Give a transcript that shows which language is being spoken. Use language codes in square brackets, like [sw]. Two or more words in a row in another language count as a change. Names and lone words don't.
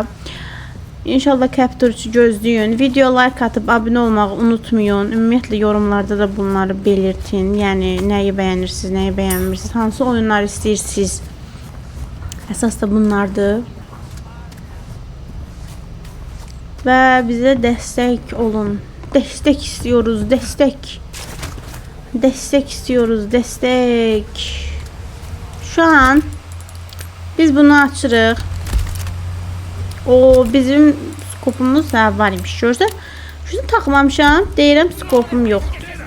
[az] İnşallah Chapter 3'ü gözləyin. Video like atıp abone olmağı unutmayın. Ümumiyyətlə yorumlarda da bunları belirtin. Yəni nəyi bəyənirsiniz, nəyi bəyənmirsiniz, hansı oyunlar istəyirsiniz. Əsas da bunlardır. Və bizə dəstək olun. [tr] Destek istiyoruz, destek. Destek istiyoruz, destek. [az] Şu an biz bunu açırıq. O bizim skopumuz da var imiş. Görürsən? Şunu taxmamışam. Deyirəm skopum yoxdur.